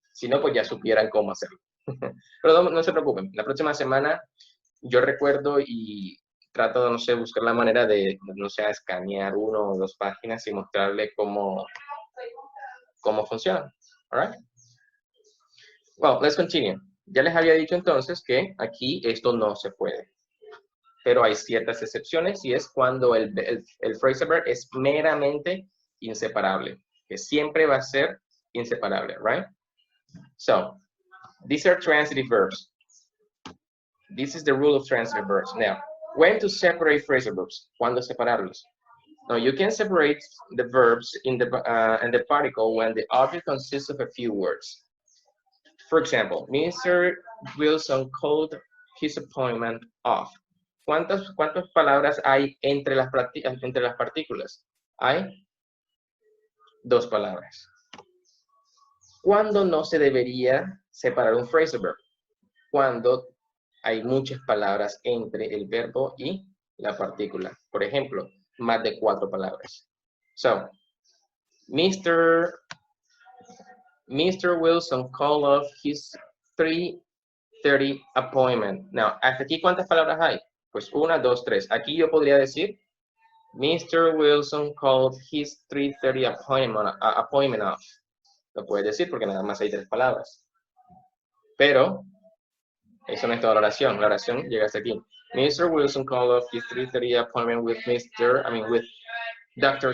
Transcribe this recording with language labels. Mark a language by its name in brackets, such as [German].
[Spanish] Si no, pues ya supieran cómo hacerlo. Pero no se preocupen, la próxima semana yo recuerdo y trato de, no sé, buscar la manera de, no sé, escanear 1 o 2 páginas y mostrarle cómo funciona. [English] All right? Well, let's continue. [Spanish] Ya les había dicho entonces que aquí esto no se puede. Pero hay ciertas excepciones y es cuando el phrasal verb es meramente inseparable, que siempre va a ser inseparable, right? [English] So, these are transitive verbs. This is the rule of transitive verbs. Now, when to separate phrasal verbs? [Spanish] ¿Cuándo separarlos? [English] Now, you can separate the verbs in the particle when the object consists of a few words. For example, Mr. Wilson called his appointment off. [Spanish] ¿Cuántas palabras hay entre las partículas? Hay 2 palabras. ¿Cuándo no se debería separar un phrasal verb? Cuando hay muchas palabras entre el verbo y la partícula. Por ejemplo, más de 4 palabras. So, Mr. [English] Mr. Wilson called off his 3:30 appointment. [Spanish] Now, hasta aquí, ¿cuántas palabras hay? Pues 1, 2, 3. Aquí yo podría decir, Mr. [English] Wilson called his 3:30 appointment off. [Spanish] Lo puedes decir porque nada más hay 3 palabras. Pero, eso no es toda la oración. La oración llega hasta aquí. [English] Mr. Wilson called off his 3:30 appointment with with Dr.